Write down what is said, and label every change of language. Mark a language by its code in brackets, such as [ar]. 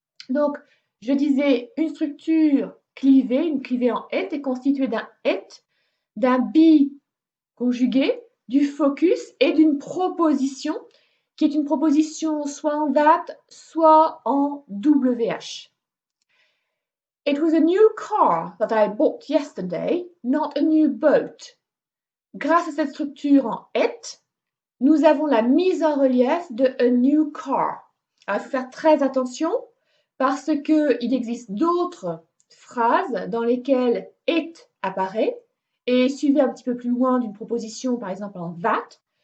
[fr] Donc, je disais, une structure clivée, une clivée en it, est constituée d'un it, d'un be conjugué, du focus et d'une proposition, qui est une proposition soit en that, soit en WH. [en] It was a new car that I bought yesterday, not a new boat. [fr] Grâce à cette structure en it, nous avons la mise en relief de [en] a new car. [fr] Alors, il faut faire très attention parce qu'il existe d'autres phrases dans lesquelles it apparaît et suivi un petit peu plus loin d'une proposition, par exemple en that.